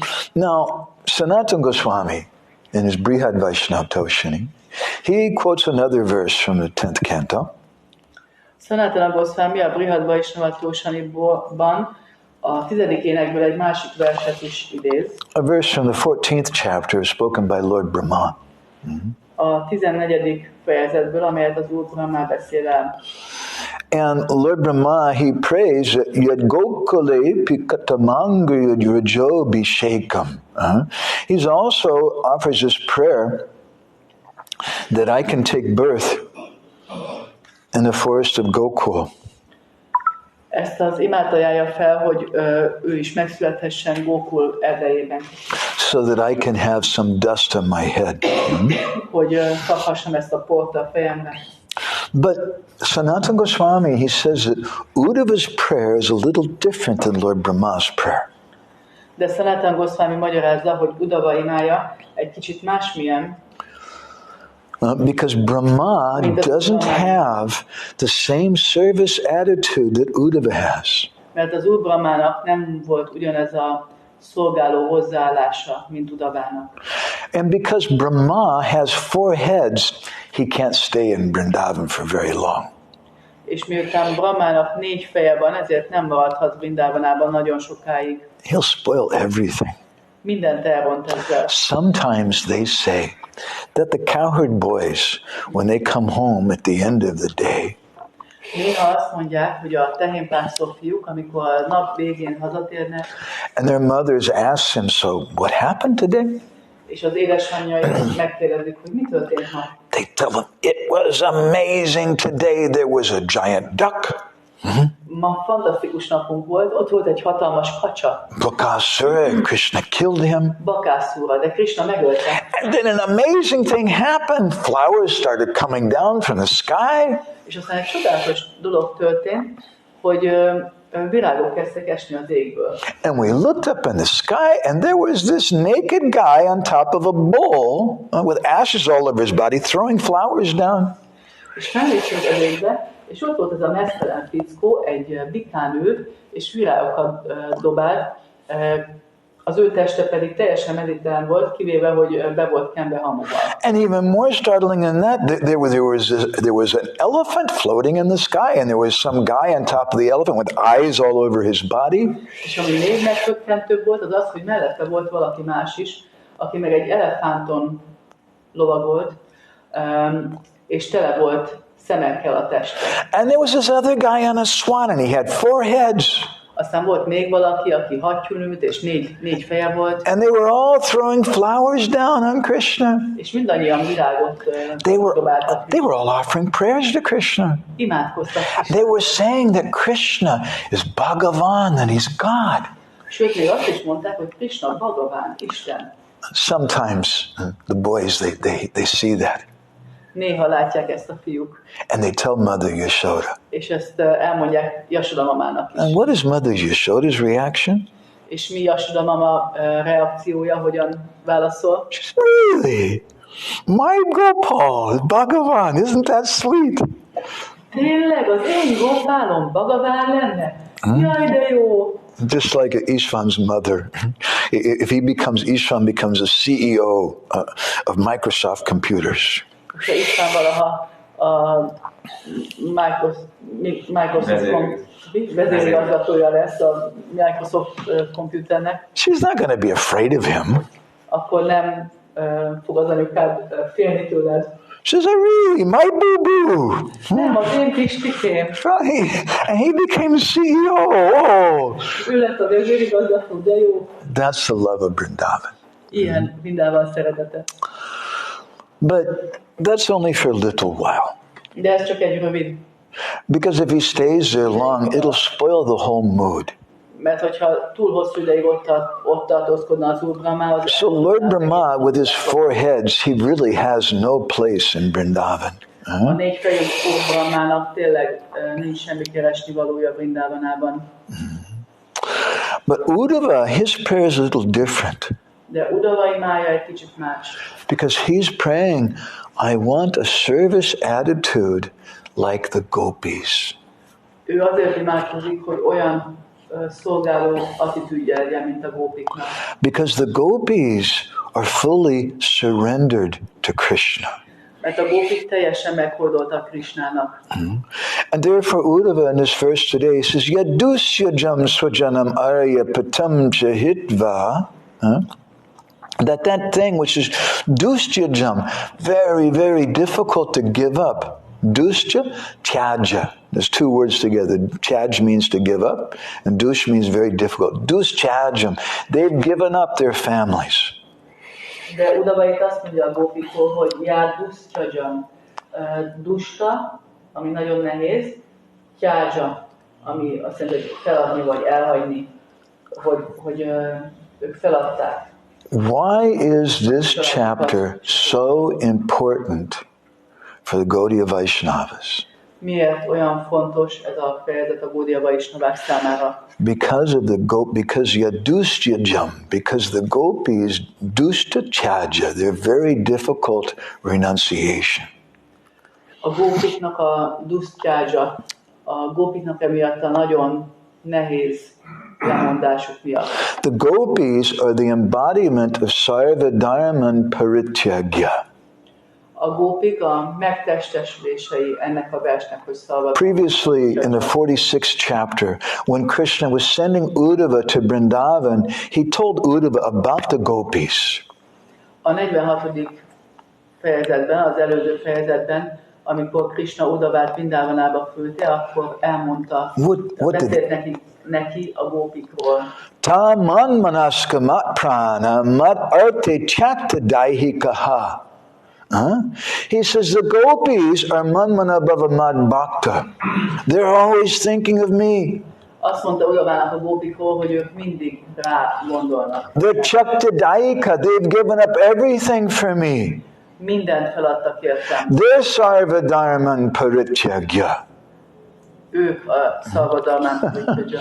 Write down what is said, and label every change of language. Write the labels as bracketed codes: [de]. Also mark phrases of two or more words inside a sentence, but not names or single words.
[en] Now, Sanatana Goswami, in his Brihad Vaishnav Toshini, he quotes another verse from the 10th canto. [hu] Sanatana Goswami a Brihad Vaishnava Toshaniban a 10. énekből egy másik verset is idéz. [en] A verse from the 14th chapter spoken by Lord Brahma. [hu] A 14. fejezetből, amelyet az Úr Brahma beszél el. [en] And Lord Brahma, he prays that [sa] यद् गोकुले पिकतमङ्ग यद् रजो बिषेकम्. [en] He also offers this prayer that I can take birth in the forest of Gokul. [hu] Ezt az imát ajánlja fel, hogy ő is megszülethessen Gokul erdejében. [en] So that I can have some dust on my head. [hu] Hogy kaphassam ezt a port a fejemre. [en] But Sanatana Goswami, he says that Uddhava's prayer is a little different than Lord Brahma's prayer. [hu] De Sanatana Goswami magyarázza, hogy Uddhava imája egy kicsit másmilyen. [en] Because Brahma doesn't have the same service attitude that Uddhava has. [hu] Mert az Úr Brahmának nem volt ugyanez a szolgáló hozzáállása, mint Uddhavának. [en] And because Brahma has 4 heads, he can't stay in Vrindavan for very long. [hu] És miután Brahmának 4 feje van, ezért nem maradhat Vrindavanában nagyon sokáig. [en] He'll spoil everything. [hu] Mindent elront ezzel. [en] Sometimes they say that the cowherd boys, when they come home at the end of the day, [hu] Néha azt mondják, hogy a tehénpásztor fiúk, amikor a nap végén hazatérnek, [en] and their mothers ask them, so what happened today? [hu] És az édesanyjai megkérdezik, hogy mi történt ma. [en] They tell them, it was amazing today, there was a giant duck. [hu] Ma fantasztikus napunk volt, ott volt egy hatalmas kacsa. [en] Bakasura, and Krishna killed him. [hu] Bakászúra, de Krishna megölte. [en] And then an amazing thing happened. Flowers started coming down from the sky. [hu] És aztán egy csodálatos dolog történt, hogy virágok kezdtek esni az égből. [en] And we looked up in the sky, and there was this naked guy on top of a bowl with ashes all over his body, throwing flowers down. [hu] És felnéztünk az égbe, és ott volt ez a mesztelen fickó, egy bikán ült, és virágokat dobált, az ő teste pedig teljesen mediterrán volt, kivéve, hogy be volt kenve hamuval. [en] And even more startling than that, there was an elephant floating in the sky, and there was some guy on top of the elephant with eyes all over his body. [hu] És ami még megtökkentőbb volt, az az, hogy mellette volt valaki más is, aki meg egy elefánton lovagolt, és tele volt szemekkel a teste. [en] And there was this other guy on a swan, and he had 4 heads. [hu] Aztán volt még valaki, aki hattyún ült, és négy feje volt. [en] And they were all throwing flowers down on Krishna. [hu] És mindannyian virágot dobáltak. [en] They were all offering prayers to Krishna. [hu] Imádkoztak. [en] They were saying that Krishna is Bhagavan and he's God. [hu] Sőt, még azt is mondták, hogy Krishna Bhagavan, Isten. [en] Sometimes the boys, they see that. [hu] Néha látják ezt a fiúk. [en] And they tell Mother Yashoda. [hu] És ezt elmondják Yashoda mamának is. [en] And what is Mother Yashoda's reaction? [hu] És mi Yashoda mama reakciója, hogyan válaszol? [en] She's really? My Gopal, Bhagavan, isn't that sweet? [hu] Tényleg, az én Gopálom Bhagavan lenne? Jaj, de jó! [en] Just like Ishvan's mother. If Ishvan becomes a CEO of Microsoft computers. [hu] Ha Ishvan valaha a Microsoft vezérigazgatója lesz a Microsoft komputernek. [en] She's not going to be afraid of him. [hu] Akkor nem fog az anyukád félni tőled. [en] She says, really, my boo-boo. [hu] Nem, az én kistikém. [en] And he became CEO. Oh. [hu] Ő lett a vezérigazgató, de jó. [en] That's the love of Vrindavan. [hu] Ilyen Vrindavan szeretete. [en] But that's only for a little while. [hu] De ez csak egy rövid. [en] Because if he stays there long, it'll spoil the whole mood. [hu] Mert hogyha túl hosszú ideig ott tartózkodna az Úr Brahma, [en] So Lord Brahma, with his 4 heads, he really has no place in Vrindavan. [hu] A 4 fejű Úr Brahmának tényleg nincs semmi keresni valója Vrindavanában. [en] But Uddhava, his prayer is a little different. [hu] De Uddhava imája egy kicsit más. [en] Because he's praying, I want a service attitude like the Gopis. [hu] Ő azért imádkozik, hogy olyan szolgáló attitűdje legyen, mint a gópiknak. [en] Because the Gopis are fully surrendered to Krishna. [hu] Mert a gópik teljesen meghódoltak Krishnának. [en] And therefore Uddhava in this verse today says, [sa] यादुस्यजं स्वजनम् आर्य पतं जहित्वा. [en] That thing which is dustyajam, very, very difficult to give up. [sa] दुस्त्य, त्यज. [en] There's 2 words together. Tyaj means to give up, and dush means very difficult. Dustyajam. They've given up their families. [hu] De Uddhava itt azt mondja a gópikról, hogy jár dustyajam. Dusta, ami nagyon nehéz, tyaja, ami azt jelenti, hogy feladni vagy elhagyni, hogy ők feladták. [en] Why is this chapter so important for the Gaudiya Vaishnavas? [hu] Miért olyan fontos ez a fejezet a Gaudiya Vaishnavák számára? [en] Because Yadustyajam, because the Gopis [sa] दुस्त त्यज, [en] they're very difficult renunciation. [hu] A gópiknak a dusztjája, a gópiknak emiatt a nagyon nehéz lemondásuk miatt. [en] The Gopis are the embodiment of [sa] सर्व धर्मान् परित्यज्य. [hu] A gópik a megtestesülései ennek a versnek, hogy szalva. [en] Previously, in the 46th chapter, when Krishna was sending Uddhava to Vrindavan, he told Uddhava about the Gopis. [hu] A 46. fejezetben, az előző fejezetben, amikor Krishna Uddhavát Vrindavanába küldte, akkor elmondta, beszélt neki a gópikról. [sa] ता मन् मनस्का मत् प्राणा मत् अर्ते चक्त दैहिकाः. [en] He says the Gopis are [sa] मन्मना भव मद् भक्त. [en] They're always thinking of me. [hu] Azt mondta Uddhavának a gópikról, hogy ők mindig rá gondolnak. [en] They're [sa] चक्त दैक. [en] They've given up everything for me. [hu] Mindent feladtak értem. [en] They're [sa] सर्व धर्मान् परित्यज्य. [hu] Ők a [sa] सर्वधर्मान् परित्यज्य.